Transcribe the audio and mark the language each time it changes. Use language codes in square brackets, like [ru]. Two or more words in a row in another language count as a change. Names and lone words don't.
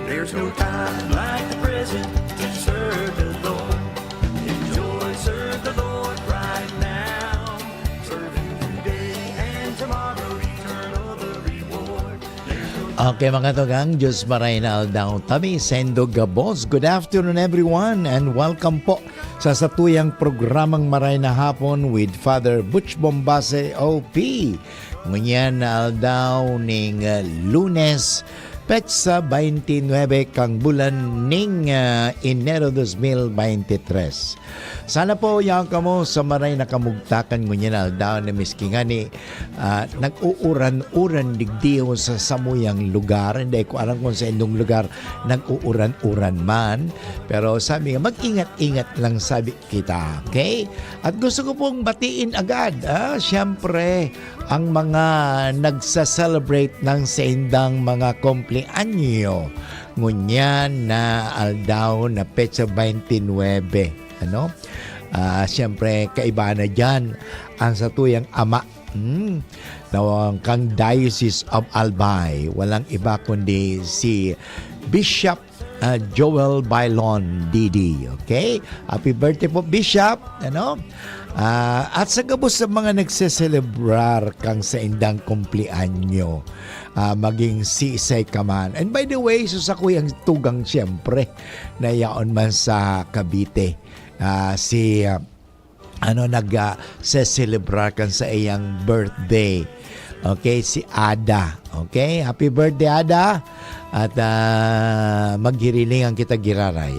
[en] There's no time like the present to serve the Lord. Enjoy, serve the Lord right now. Serve Him today and tomorrow, eternal the reward. [bik] Okay mga tugang, Diyos maray na aldaw tabi, Sendo Gabos. [en] Good afternoon everyone and welcome [bik] po sa satuyang programang [en] Maray na Hapon with Father Butch Bombase OP. [bik] Ngunyan na aldaw ning Lunes, petsa 29 kang bulan ning Enero 2023. Sana po yang kamo sa maray na kamugtakan ngunyan aldaw na miski nga ni nag-uuran-uran digdiyo sa samuyang lugar. [tl] Hindi ko alam kung sa indong lugar nag-uuran-uran man. Pero sabi nga, mag-ingat-ingat lang sabi kita. Okay? At gusto ko pong batiin agad. Siyempre, ang mga nagsa-celebrate ng saindang mga kumpleanyo. [bik] Ngunyan na aldaw na petsa 29. Ano? Siyempre, kaiba na dyan ang satuyang ama ng kang Diocese of Albay. [tl] Walang iba kundi si Bishop Joel Bailon Didi. Okay? [en] Happy birthday po, Bishop. [tl] Ano? [bik] At sa gabos sa mga nagseselebrar kang sa indang kumplianyo, maging si-isay ka man. [en] And by the way, [bik] susakuyang tugang siyempre na yaon man sa Cavite. Nag-celebrar kan sa iyang birthday. Okay, si Ada. Okay, [en] happy birthday [bik] Ada. At maghiriling ang kita giraray.